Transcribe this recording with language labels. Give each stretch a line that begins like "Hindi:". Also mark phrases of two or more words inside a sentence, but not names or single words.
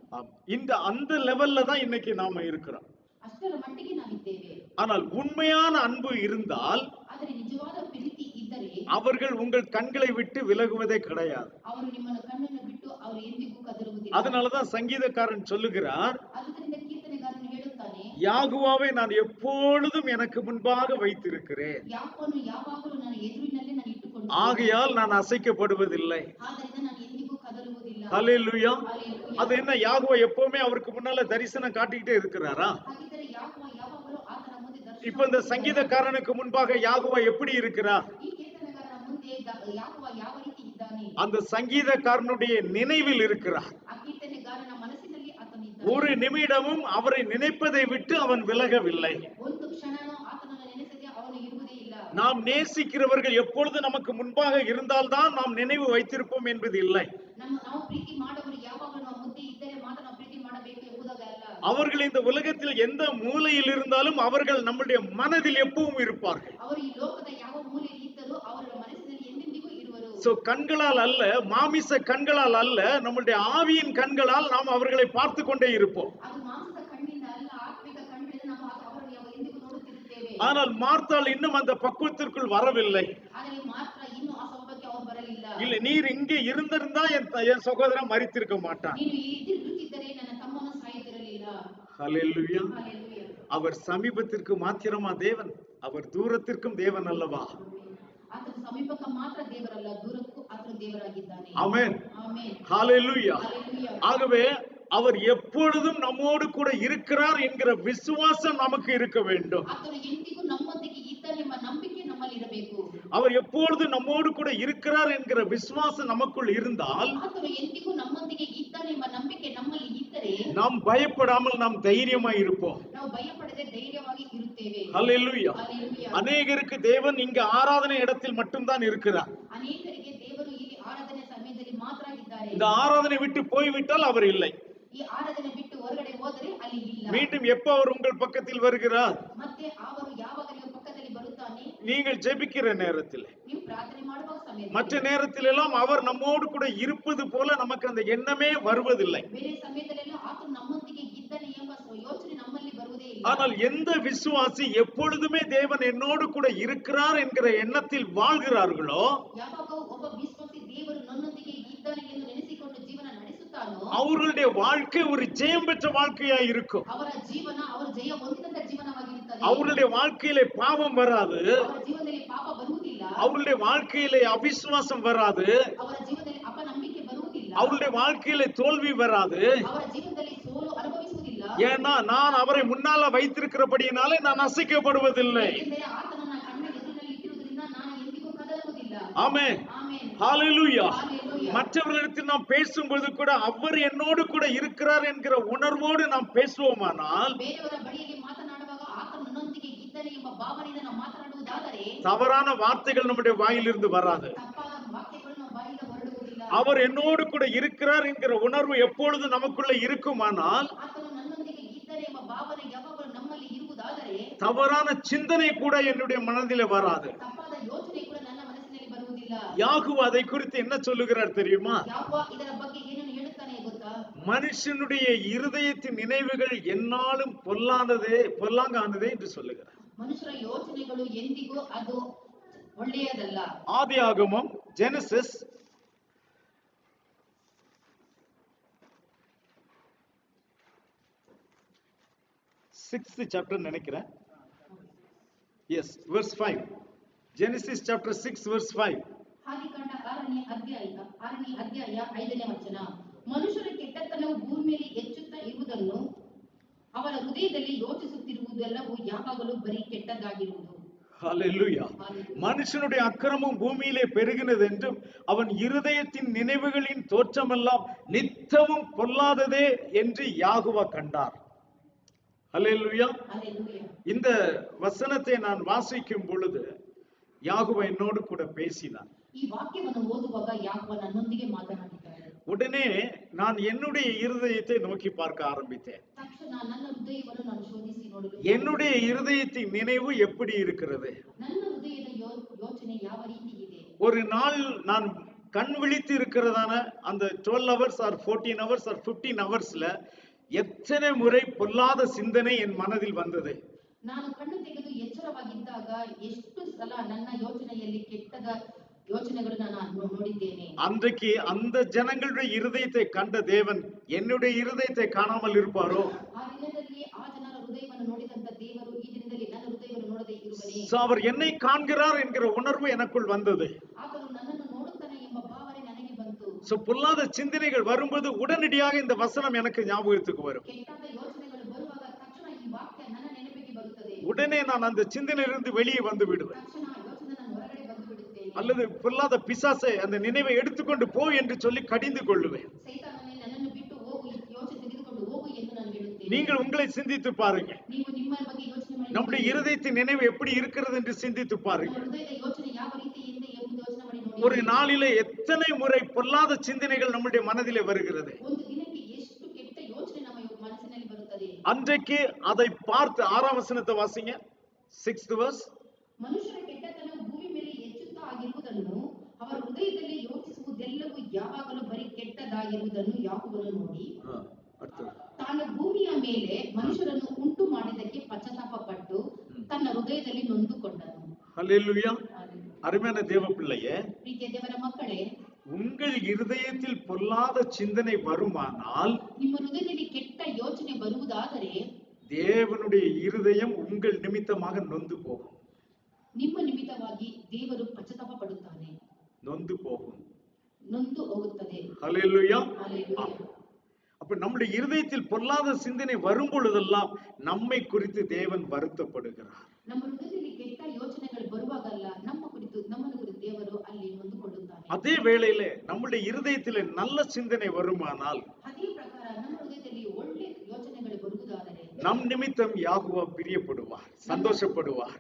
Tamil: அந்த லெவல்ல தான் இன்னைக்கு நாம இருக்கிறோம்.
Kannada: ಅಷ್ಟರ ಮಟ್ಟಿಗೆ ನಾವಿದ್ದೇವೆ.
Tamil: ஆனால் உண்மையான அன்பு இருந்தால்,
Kannada: ಆದರೆ ನಿಜವಾದ ಪ್ರೀತಿ ಇದ್ದರೆ
Tamil: அவர்கள் உங்கள் கண்களை விட்டு விலகுவதே கிடையாது.
Kannada: ಅವರು ನಿಮ್ಮನ್ನ ಕಣ್ಣನ್ನು ಬಿಟ್ಟು ಅವರು ಎಂದಿಗೂ ಕದರುವುದಿಲ್ಲ.
Tamil: அதனாலதான் சங்கீதக்காரன் சொல்லுகிறார்,
Kannada: ಆದ್ದರಿಂದ ಕೀರ್ತನೆಗಾರನು ಹೇಳುತ್ತಾನೆ,
Tamil: யாகுவாவை நான் எப்பொழுதும் எனக்கு முன்பாக வைத்திருக்கிறேன்,
Kannada: ಯಾಕೋನು ಯಾವಾಗಲೂ ನನ್ನ ಎದುರಿನಲ್ಲೇ ನಾನು ಇಟ್ಟುಕೊಂಡು,
Tamil: ஆகையால் நான் அசைக்கப்படுவதில்லை.
Kannada: ಆದ್ದರಿಂದ ನಾನು ಎಂದಿಗೂ ಕದರುವುದಿಲ್ಲ.
Tamil: ஹல்லேலூயா.
Kannada: ಹಲ್ಲೆಲೂಯಾ.
Tamil: அது என்ன, யாகுவா எப்பவுமே அவருக்கு முன்னால தரிசனம் காட்டிக்கிட்டே இருக்கிறாரா?
Kannada: ಹಾಗಿದ್ದರೆ ಯಾಕೋವ ಯಾವಾಗಲೂ ಆತನ ಮುಂದೆ ದರ್ಶನ.
Tamil: இப்ப இந்த சங்கீதக்காரனுக்கு முன்பாக யாகுவா எப்படி இருக்கிறார்?
Kannada: ಈ ಕೀರ್ತನೆಗಾರನ ಮುಂದೆ ಯಾಕೋವ ಯಾವ ರೀತಿ ಇದ್ದಾನೆ?
Tamil: அந்த சங்கீதக்காரனுடைய நினைவில் இருக்கிறார்.
Kannada: ಆ ಕೀರ್ತನೆಗಾರನ ಮನಸ್ಸಿನಲ್ಲಿ ಆತನಿದ್ದಾನೆ.
Tamil: ஒரு நிமிடமும் அவரை நினைப்பதை விட்டு அவன் விலகவில்லை.
Kannada: ಒಂದು ಕ್ಷಣನೂ ಆತನನ್ನು ನೆನೆಸದೆ ಅವನು ಇರುವುದೇ ಇಲ್ಲ.
Tamil: நாம் நேசிக்கிறவர்கள் எப்பொழுது நமக்கு முன்பாக இருந்தால்தான் நாம் நினைவு வைத்திருப்போம் என்பது இல்லை.
Kannada: ನಾವು ಪ್ರೀತಿ ಮಾಡುವವರು ಯಾವಾಗಲೂ ನಮ್ಮ ಮುಂದೆ ಇದ್ದರೆ ಮಾತ್ರ ನಾವು ಪ್ರೀತಿ ಮಾಡಬೇಕು ಎಂಬುದಾಗಿ ಅಲ್ಲ.
Tamil: அவர்கள் இந்த உலகத்தில் எந்த மூலையில் இருந்தாலும் அவர்கள் நம்முடைய மனதில் எப்பவும் இருப்பார்கள்.
Kannada: ಅವರು ಈ ಲೋಕದ ಯಾವ ಮೂಲೆಯಲ್ಲಿ ಇದ್ದರೂ ಅವರ ಮನಸ್ಸಿನಲ್ಲಿ ಎಂದೆಂದಿಗೂ ಇರುವರು.
Tamil: சோ கண்களால் அல்ல, மாமிச கண்களால் அல்ல, நம்முடைய ஆவியின் கண்களால் நாம் அவர்களை பார்த்து கொண்டே இருப்போம்.
Kannada: ಅದು ಮಾಂಸದ ಕಣ್ಣಿಂದ ಅಲ್ಲ, ಆತ್ಮಿಕ ಕಣ್ಣಿಂದ ನಾವು ಅವರನ್ನು ಎಂದಿಗೂ ನೋಡುತ್ತಿರುತ್ತೇವೆ.
Tamil: ஆனால் மார்த்தாள் இன்னும் அந்த பக்குவத்திற்குள் வரவில்லை.
Kannada: ಆದರೆ ಮಾತ್ರ ಇನ್ನೂ ಆ ಸ್ವಭಾವಕ್ಕೆ ಅವರು ಬರಲಿಲ್ಲ.
Tamil: இல்ல, நீர் இங்கே இருந்திருந்தா என் சகோதரன் மரித்திருக்க மாட்டான்.
Kannada: ನೀನು ಇರುತ್ತಿದ್ದರೆ ನನ್ನ ತಮ್ಮನು ಸಾಯುತ್ತಿರಲಿಲ್ಲ.
Tamil: ஹல்லேலூயா.
Kannada: ಹಲ್ಲೆಲೂಯಾ.
Tamil: அவர் சமீபத்திற்கு மாத்திரமா தேவன், அவர் தூரத்திற்கும் தேவன் அல்லவா?
Kannada: ಆತನು ಸಮೀಪಕ್ಕೆ ಮಾತ್ರ ದೇವರಲ್ಲ, ದೂರಕ್ಕೂ ಆತನು ದೇವರಾಗಿದ್ದಾನೆ.
Tamil: ஆமென்.
Kannada: ಆಮೆನ್.
Tamil: ஹல்லேலூயா.
Kannada: ಹಲ್ಲೆಲೂಯಾ.
Tamil: ஆகவே அவர் எப்பொழுதும் நம்மோடு கூட இருக்கிறார் என்கிற விசுவாசம் நமக்கு இருக்க வேண்டும்.
Kannada: ಆತನು ಎಂದಿಗೂ ನಮ್ಮೊಂದಿಗೆ ಇದ್ದಾನೆಂಬ ನಂಬಿಕೆ ನಮ್ಮಲ್ಲಿ ಇರಬೇಕು.
Tamil: அவர் எப்பொழுதும் நம்மோடு கூட இருக்கிறார் என்கிற விசுவாசம் நமக்குள் இருந்தால்,
Kannada: ಆತನು ಎಂದಿಗೂ ನಮ್ಮೊಂದಿಗೆ ಇದ್ದಾನೆಂಬ ನಂಬಿಕೆ ನಮ್ಮಲ್ಲಿ ಇದ್ದರೆ
Tamil: நாம் பயப்படாமல் நாம் தைரியமாய் இருப்போம்.
Kannada: ನಾವು ಭಯಪಡದೆ ಧೈರ್ಯವಾಗಿ ಇರುತ್ತೇವೆ.
Tamil: ஹல்லேலூயா.
Kannada: ಹಲ್ಲೆಲೂಯಾ.
Tamil: அநேகருக்கு தேவன் இங்க ஆராதனை இடத்தில் மட்டும்தான் இருக்கிறார்.
Kannada: ಅನೇಕರಿಗೆ ದೇವರು ಇಲ್ಲಿ ಆರಾಧನೆ ಸಮಯದಲ್ಲಿ ಮಾತ್ರ ಇದ್ದಾರೆ.
Tamil: இந்த ஆராதனை விட்டு போய்விட்டால் அவர் இல்லை.
Kannada: ಈ ಆರಾಧನೆ ಬಿಟ್ಟು ಹೊರಗಡೆ ಹೋದರೆ ಅಲ್ಲಿ ಇಲ್ಲ.
Tamil: மீண்டும் எப்ப அவர் உங்கள் பக்கத்தில் வருகிறார்?
Kannada: ಮತ್ತೆ ಅವರು ಯಾವಾಗ ನಿಮ್ಮ ಪಕ್ಕದಲ್ಲಿ ಬರುತ್ತಾನೆ?
Tamil: நீங்கள் ஜெபிக்கிற நேரத்தில்.
Kannada: ನೀವು ಪ್ರಾರ್ಥನೆ ಮಾಡುವ ಸಮಯದಲ್ಲಿ.
Tamil: மற்ற நேரத்தில் எல்லாம் அவர் நம்மோடு கூட இருப்பது போல நமக்கு அந்த எண்ணமே வருவதில்லை.
Kannada: ಬೇರೆ ಸಮಯದಲ್ಲೆಲ್ಲ ಆತನು ನಮ್ಮೊಂದಿಗೆ ಇದ್ದಾನೆ ಎಂಬ ಯೋಚನೆ ನಮ್ಮಲ್ಲಿ ಬರುವುದೇ ಇಲ್ಲ.
Tamil: ஆனால் எந்த விசுவாசி எப்பொழுதுமே தேவன் என்னோடு கூட இருக்கிறார் என்கிற எண்ணத்தில் வாழ்கிறார்களோ,
Kannada: ಯಾವಾಗ ಒಬ್ಬ ವಿಶ್ವಾಸಿ ದೇವರು ನನ್ನೊಂದಿಗೆ ಇದ್ದಾನೆ ಎಂದು ನೆನೆಸಿಕೊಂಡು ಜೀವನ ನಡೆಸುತ್ತಾನೋ,
Tamil: அவர்களுடைய வாழ்க்கை ஒரு ஜெயம் பெற்ற வாழ்க்கையாய் இருக்கும்.
Kannada: ಅವರ ಜೀವನ ಅವರು ಜಯ ಹೊಂದಿದಂತ ಜೀವನವಾಗಿರುತ್ತದೆ.
Tamil: அவர்களுடைய வாழ்க்கையிலே பாவம் வராது.
Kannada: ಅವರ ಜೀವನದಲ್ಲಿ ಪಾಪ ಬರುವುದಿಲ್ಲ.
Tamil: அவர்களுடைய வாழ்க்கையிலே அவிசுவாசம் வராது.
Kannada: ಅವರ ಜೀವನದಲ್ಲಿ ಅಪನಂಬಿಕೆ ಬರುವುದಿಲ್ಲ.
Tamil: அவருடைய வாழ்க்கையிலே தோல்வி வராது.
Kannada: ಅವರ ಜೀವನದಲ್ಲಿ ಸೋಲು ಅನುಭವಿಸುವುದಿಲ್ಲ.
Tamil: ஏன்னா நான் அவரை முன்னால வைத்திருக்கிறபடியினாலே நான் அசைக்கப்படுவதில்லை.
Kannada: ಏಕೆಂದರೆ ಆತನನ್ನ ಕಣ್ಣ ಎದುರಿನಲ್ಲಿ ಇಟ್ಟಿರುವುದರಿಂದ ನಾನು ಎಂದಿಗೂ ಕದಲುವುದಿಲ್ಲ.
Tamil: ஆமென்.
Kannada: ಆಮೆನ್.
Tamil: ஹல்லேலூயா.
Kannada: ಹಲ್ಲೆಲೂಯಾ.
Tamil: மற்றவர்களிடத்தில் நாம் பேசும்போது கூட அவர் என்னோடு கூட இருக்கிறார் என்கிற உணர்வோடு நாம் பேசுவோமானால்,
Kannada: ಬೇರೆಯವರ ಬಳಿಯಲ್ಲಿ ಮಾತನಾಡುವಾಗ ಆತನು ನನ್ನೊಂದಿಗೆ ಇದ್ದಾನೆ ಎಂಬ ಭಾವನೆಯಿಂದ ನಾವು ಮಾತನಾಡುವುದಾದರೆ
Tamil: தவறான வார்த்தைகள் நம்முடைய வாயிலிருந்து வராது.
Kannada: ತಪ್ಪಾದ ವಾಕ್ಯಗಳು ನಮ್ಮ ಬಾಯಿಂದ ಹೊರಡುವುದಿಲ್ಲ.
Tamil: அவர் என்னோடு கூட இருக்கிறார் என்கிற உணர்வு எப்பொழுது நமக்குள்ள இருக்குமானால்,
Kannada: ಆತನು ನನ್ನೊಂದಿಗೆ ಇದ್ದಾನೆ ಎಂಬ ಭಾವನೆ ಯಾವಾಗಲೂ ನಮ್ಮಲ್ಲಿ ಇರುವುದಾದರೆ
Tamil: தவறான சிந்தனை கூட என்னுடைய மனதிலே வராது.
Kannada: ತಪ್ಪಾದ ಯೋಚನೆ ಕೂಡ ನನ್ನ ಮನಸ್ಸಿನಲ್ಲಿ ಬರುವುದಿಲ್ಲ.
Tamil: யாகுவ அதை குறித்து என்ன சொல்லுகிறார் தெரியுமா?
Kannada: ಯಾಕೋ ಇದರ ಬಗ್ಗೆ ಏನನ್ನು ಹೇಳುತ್ತಾನೆ ಗೊತ್ತಾ?
Tamil: மனுஷனுடைய இருதயத்தின் நினைவுகள் என்னாலும் பொல்லாங்கானதே என்று சொல்லுகிறார்.
Kannada: ಮನುಷ್ಯರ ಯೋಚನೆಗಳು ಎಂದಿಗೂ ಅದು ಒಳ್ಳೆಯದಲ್ಲ.
Tamil: ஆதியாகமம், ஜெனசிஸ் 6th chapter நினைக்கிறேன்.
English: Yes, verse 5. Genesis chapter 6 verse 5.
Kannada: ಆದಿಕಾಂಡ 6ನೇ ಅಧ್ಯಾಯ 5ನೇ ವಚನ. ಮನುಷ್ಯರ ಕೆಟ್ಟತನವು ಭೂಮಿಯಲ್ಲಿ ಹೆಚ್ಚುತ್ತಾ ಇರುವುದನ್ನು ಅವರ ಹೃದಯದಲ್ಲಿ ಯೋಚಿಸುತ್ತಿರುವುದೆಲ್ಲವೂ ಯಾವಾಗಲೂ ಬರೀ ಕೆಟ್ಟದಾಗಿರುವುದು.
Tamil: ஹல்லேலூயா. மனுஷனுடைய அக்கிரமம் பூமியிலே பெருகினது என்றும் அவன் இருதயத்தின் நினைவுகளின் தோற்றமெல்லாம் நித்தமும் பொல்லாததே என்று யாகுவா கண்டார். ஹல்லேலூயா.
Kannada: ಹಲ್ಲೆಲೂಯಾ.
Tamil: இந்த வசனத்தை நான் வாசிக்கும் பொழுது யாகுவா என்னோடு கூட பேசினார்.
Kannada: ಈ ವಾಕ್ಯವನ್ನು ಓದುವಾಗ ಯಾಕೋಬ ನನ್ನೊಂದಿಗೆ ಮಾತನಾಡಿದ್ದಾನೆ.
Tamil: உடனே நான் என்னுடைய இருதயத்தை நோக்கி பார்க்க ஆரம்பித்தேன்.
Kannada: ತಕ್ಷಣ ನನ್ನ ಹೃದಯವನ್ನು ನಾನು ಶೋಧಿಸಿ ನೋಡಲು
Tamil: என்னுடைய இருதயத்தின் நினைவு எப்படி இருக்கிறது?
Kannada: ನನ್ನ ಹೃದಯದ ಯೋಚನೆ ಯಾವ ರೀತಿ ಇದೆ?
Tamil: ஒரு நாள் நான் கண் விழித்து இருக்கிறதான அந்த
English: 12 hours or 14 hours or 15 hours
Tamil: ல எத்தனை முறை பொல்லாத சிந்தனை என் மனதில் வந்தது.
Kannada: ನಾನು ಕಣ್ಣು ತೆಗೆದು ಎಚ್ಚರವಾಗಿದ್ದಾಗ ಎಷ್ಟು ಸಲ ನನ್ನ ಯೋಚನೆಯಲ್ಲಿ ಕೆಟ್ಟದ ಯೋಚನೆಗಳನ್ನು ನಾನು ನೋಡಿದ್ದೇನೆ.
Tamil: அன்றைக்கு அந்த ஜனங்களுடைய இருதயத்தை கண்ட தேவன் என்னுடைய இருதயத்தை காணாமல் இருப்பாரோ?
Kannada: ಆ ದಿನದಲ್ಲಿ ಆ ಜನರ ಹೃದಯವನ್ನು ನೋಡಿದಂತ ದೇವರು ಈ ದಿನದಲ್ಲಿ ನನ್ನ ಹೃದಯವನ್ನು ನೋಡದೇ ಇರುವನೇ?
Tamil: அவர் என்னை காண்கிறார் என்கிற உணர்வு எனக்குள் வந்தது.
Kannada: ಆತನು ನನ್ನನ್ನು ನೋಡುತ್ತಾನೆ ಎಂಬ ಭಾವನೆ ನನಗೆ ಬಂತು.
Tamil: பொல்லாத சிந்தனைகள் வரும்போது உடனடியாக இந்த வசனம் எனக்கு ஞாபகத்துக்கு வரும்.
Kannada: ಕೆಟ್ಟದ ಯೋಚನೆಗಳು ಬರುವಾಗ ತಕ್ಷಣ ಈ ವಾಕ್ಯ ನನ್ನ ನೆನಪಿಗೆ ಬರುತ್ತದೆ.
Tamil: உடனே நான் அந்த சிந்தனையிலிருந்து வெளியே வந்து விடுவேன்.
Kannada: ತಕ್ಷಣ ಆ ಯೋಚನೆ ನಾನು ಹೊರಗಡೆ ಬಂದು ಬಿಡುತ್ತೇನೆ.
Tamil: அல்லது பொல்லாத பிசாசை அந்த நினைவை எடுத்துக்கொண்டு போ என்று சொல்லி கடிந்து கொள்ளுவேன்.
Kannada: ಸೈತಾನನೇ ನನ್ನನ್ನು ಬಿಟ್ಟು ಹೋಗು, ಈ ಯೋಚನೆ ತೆಗೆದುಕೊಂಡು ಹೋಗು ಎಂದು ನಾನು ಹೇಳುತ್ತೇನೆ.
Tamil: நீங்கள் உங்களை சிந்தித்து பாருங்க.
Kannada: ನೀವು ನಿಮ್ಮ ಬಗ್ಗೆ ಯೋಚನೆ ಮಾಡಿ
Tamil: நம்முடைய இருதயத்தின் நினைவு எப்படி இருக்கிறது என்று சிந்தித்து பாருங்க.
Kannada: ನಮ್ಮ ಹೃದಯದ ಯೋಚನೆ ಯಾವ ರೀತಿ ಇದೆ ಎಂದು ಯೋಚನೆ ಮಾಡಿ ನೋಡಿ.
Tamil: ஒரு நாளிலே எத்தனை முறை பொல்லாத சிந்தனைகள் நம்முடைய மனதிலே வருகிறது.
Kannada: ಒಂದು ದಿನಕ್ಕೆ ಎಷ್ಟು ಕೆಟ್ಟ ಯೋಚನೆ ನಮ್ಮ ಮನಸ್ಸಿನಲ್ಲಿ ಬರುತ್ತದೆ.
Tamil: அன்றைக்கு அதை பார்த்து 6ஆம் வசனத்தை வாசிங்க. 6th verse.
Kannada: ಮನುಷ್ಯರ ಕೆಟ್ಟತನ ಭೂಮಿ ಮೇಲೆ ಹೆಚ್ಚುತ್ತಾ ಆಗಿರುವುದನ್ನು ಅವರ ಹೃದಯದಲ್ಲಿ ಯೋಚಿಸುವುದೆಲ್ಲವೂ ಯಾವಾಗಲೂ ಬರೀ ಕೆಟ್ಟದಾಗಿರುವುದನ್ನು ಯಾಕೋಬನು ನೋಡಿ ತಾನು ಭೂಮಿಯ ಮೇಲೆ ಮನುಷ್ಯರನ್ನು ಉಂಟು ಮಾಡಿದ್ದಕ್ಕೆ ಪಶ್ಚಾತ್ತಾಪ ಪಟ್ಟು ತನ್ನ ಹೃದಯದಲ್ಲಿ ನೊಂದುಕೊಂಡನು.
Tamil: ஹல்லேலூயா. அருமையான தேவ பிள்ளையே,
Kannada: ಪ್ರೀತಿಯ ದೇವರ ಮಕ್ಕಳೇ,
Tamil: உங்கள் இருதயத்தில் பொல்லாத சிந்தனை வருமானால்
Kannada: ನಿಮ್ಮ ಹೃದಯದಲ್ಲಿ ಕೆಟ್ಟ ಯೋಚನೆ ಬರುವುದಾದರೆ
Tamil: தேவனுடைய இருதயம் உங்கள் நிமித்தமாக நொந்து போகும்.
Kannada: ನಿಮ್ಮ ನಿಮಿತ್ತವಾಗಿ ದೇವರು ಪಶ್ಚಾತ್ತಾಪ ಪಡುತ್ತಾನೆ,
Tamil: நொந்து போகும்,
Kannada: ನೊಂದು ಹೋಗುತ್ತದೆ.
Tamil: ஹல்லேலூயா. ஹல்லேலூயா. அப்ப நம்முடைய இருதயத்தில் பொல்லாத சிந்தனை வரும் பொழுதெல்லாம் நம்மை குறித்து தேவன் வருத்தப்படுகிறார்.
Kannada: ನಮ್ಮ ಹೃದಯದಲ್ಲಿ ಕೆಟ್ಟ ಯೋಚನೆಗಳು ಬರುವಾಗಲ್ಲ ನಮ್ಮನ್ನು ಕುರಿತು ದೇವರು ಅಲ್ಲಿ ನೊಂದುಕೊಳ್ಳುತ್ತಾನೆ.
Tamil: அதே வேளையிலே நம்முடைய இருதயத்திலே நல்ல சிந்தனை வருமானால்
Kannada: ಅದೇ ಪ್ರಕಾರ ನಮ್ಮ ಹೃದಯದಲ್ಲಿ ಒಳ್ಳೆ ಯೋಚನೆಗಳು ಬರುವುದಾದರೆ
Tamil: நம் நிமித்தம் யாகுவா பிரியப்படுவார், சந்தோஷப்படுவார்.